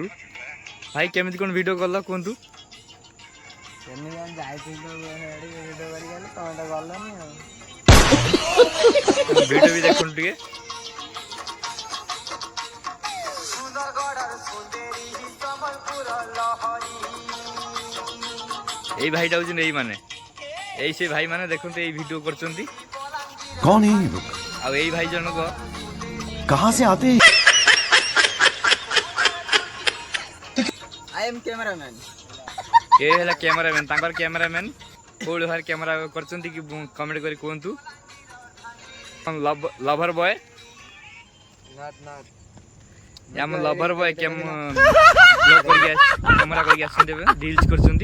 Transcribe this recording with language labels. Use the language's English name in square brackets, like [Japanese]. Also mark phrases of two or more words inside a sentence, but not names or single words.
[Odia] ଭାଇ କେମିତି କ'ଣ ଭିଡ଼ିଓ କଲ କୁହନ୍ତୁ? ଭିଡ଼ିଓ ବି ଦେଖନ୍ତୁ ଟିକେ। ଏଇ ଭାଇଟା ହଉଛନ୍ତି ଏଇମାନେ, ଏଇ ସେ ଭାଇମାନେ ଦେଖନ୍ତୁ ଏଇ ଭିଡ଼ିଓ କରୁଛନ୍ତି। [Hindi] कौन है ये लोग? [Odia] ଆଉ ଏଇ ଭାଇ ଜଣକ [Hindi] कहाँ से आते हैं? [English] I am cameraman. [Odia] ଏ ହେଲା କ୍ୟାମେରାମ୍ୟାନ୍, ତାଙ୍କର କ୍ୟାମେରାମ୍ୟାନ୍। କୋଉ ଭାଇ କ୍ୟାମେରା କରିଛନ୍ତି କି କମେଣ୍ଟ କରି କୁହନ୍ତୁ। [English] lover boy [Odia] ଆମ [English] lover boy [Odia] କ୍ୟାମେରା କରିକି ଆସିଛନ୍ତି, ଏବେ ରିଲ୍ସ କରୁଛନ୍ତି।